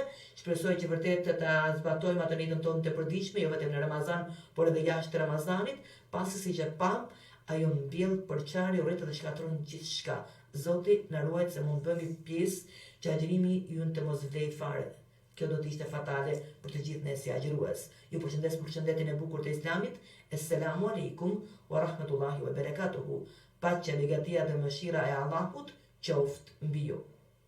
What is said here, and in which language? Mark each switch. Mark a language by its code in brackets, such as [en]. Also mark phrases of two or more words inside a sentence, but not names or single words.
[sq] Shpresoj që vërtet të ta zbatojmë atë nitën tonë të përditshme, jo vetëm në Ramazan, por edhe jashtë Ramazanit, pasi siç e pam, ajo mbjell përçarje, urrëtet dhe shkatron gjithçka. Zoti na ruaj se mund bëhemi pjesë që agjërimi ynë të mos vlej fare. Kjo do të ishte fatale për të gjithë ne si agjërues. Ju përshëndes për shëndetin e bukur të Islamit. [ar] السلام عليكم ورحمة الله وبركاته. [sq] Paqja, begatia dhe mëshira e Allahut qoftë mbi ju.